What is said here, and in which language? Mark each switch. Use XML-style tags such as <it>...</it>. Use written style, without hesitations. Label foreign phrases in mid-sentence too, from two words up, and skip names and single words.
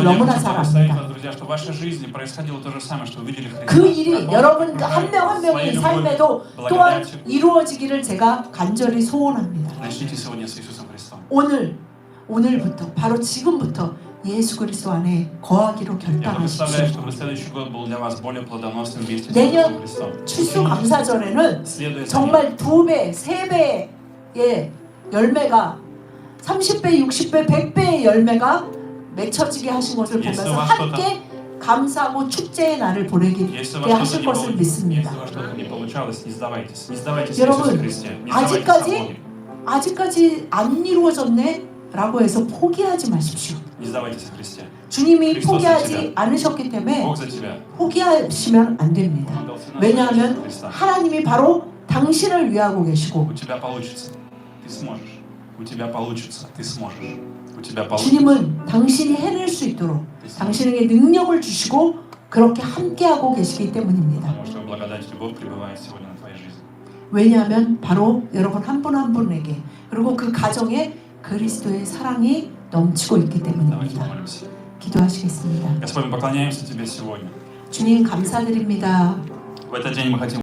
<ru>Сегодня я</ru> <ko>너무나</ko> <ru>хочу</ru> <ko>잘</ko> <ru>благословить</ru> <ko>압니다.</ko> <ru>вас, друзья, что в вашей жизни происходило то же самое, что вы видели Христа.</ru> <ko>그 일이</ko> <ru>Как Он</ru> <ko>여러분</ko> <ru>открывает</ru> <ko>한 명 한 명의</ko> <ru>своей любовью,</ru> <ko>삶에도 또한</ko> <ru>благодатью.</ru> <ko>이루어지기를 제가 간절히 소원합니다.</ko> <ru>Начните сегодня с Иисусом Христом.</ru> <ko>오늘부터 바로 지금부터 예수 그리스도 안에 거하기로</ko> <ru>Я</ru> <ko>결단하십시오.</ko> <ru>представляю, чтобы следующий год был для вас более плодоносным вместе с</ru> <ko>내년</ko> <ru>Иисусом Христом.</ru> <ko>추수 감사절에는</ko> <ru>Следуя за Ним.</ru> <ko>정말 2배, 3배의 열매가 30배, 60배, 100배의 열매가 맺혀지게 하신 것을 예수 보면서 와서 함께 감사하고 축제의 날을 보내게</ko> <ru>Если у вас</ru> <ko>하실</ko> <ru>что-то</ru> <ko>것을</ko> <ru>не</ru> <ko>믿습니다.</ko> <ru>если у вас что-то не получалось, не сдавайтесь. Не сдавайтесь в</ru> <ko>여러분,</ko> <ru>Иисусе Христе. Не сдавайтесь в</ru> <ko>아직까지</ko> <ru>Боге.</ru> <ko>아직까지 안 이루어졌네 라고 해서 포기하지 마십시오.</ko> <ru>Не сдавайтесь в Христе.</ru> <ko>주님이 그리스도 포기하지 자체가. 않으셨기 때문에</ko> <ru>Бог за тебя.</ru> <ko>포기하시면 안 됩니다.</ko> <ru>Он дал цену</ru> <ko>왜냐하면</ko> <ru>за Христа.</ru> <ko>하나님이 바로 당신을 위하고 계시고</ko> <ru>У тебя получится. Ты сможешь. У тебя получится. Ты сможешь. У тебя получится.</ru> <ko>주님은 당신이 해낼 수 있도록 당신에게 능력을 주시고 그렇게 함께하고 계시기 때문입니다.</ko> <ru>Потому что благодать и любовь пребывает сегодня на твоей жизни.</ru> <ko>왜냐하면 바로 여러분 한 분 한 분에게 그리고 그 가정에 그리스도의 사랑이 넘치고 있기</ko> <ru>Давайте</ru> <ko>때문입니다.</ko> <ru>помолимся.</ru> <ko>기도하시겠습니다.</ko> <ru>Господь, мы поклоняемся Тебе сегодня.</ru> <ko>주님 감사드립니다.</ko> <ru>В этот день мы хотим</ru>